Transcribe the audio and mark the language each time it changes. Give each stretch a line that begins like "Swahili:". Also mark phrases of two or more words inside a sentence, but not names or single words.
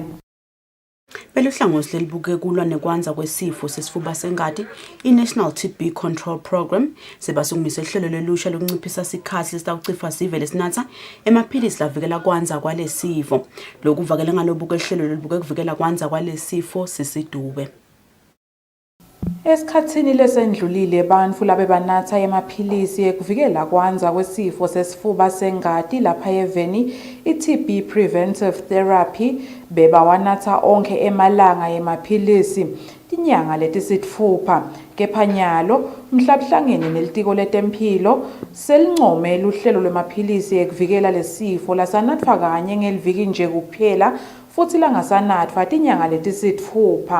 Swati: Beluhlangothi lelibuke kulwa nekwanza kwesifo sesifuba sengati i-National TB Control Program sebasungise ihlelo lelusha lokunciphisa sikhathi lesitawucifa sive lesinatha emaphilisi lavikela kwanza kwalesifo. Lokuvakele ngalobuke ihlelo lelibuke kuvikela kwanza kwalesifo sisidube. Esikhatsini lesendlulile bantfu labebanatha emaphilisi ekuvikela kwanza kwesifo sesifuba sengati lapha eveni i-
English: TB preventive therapy
Swati: bebawanatha onke emalanga emaphilisi tinyanga letisitfupha. Kepha nyalo mhlabuhlangene nelitiko letemphilo selincome luhlelo lwemaphilisi ekuvikela lesifo lasanatfwa kanye ngeliviki nje kuphela futhi langasanatfwa tinyanga letisitfupha.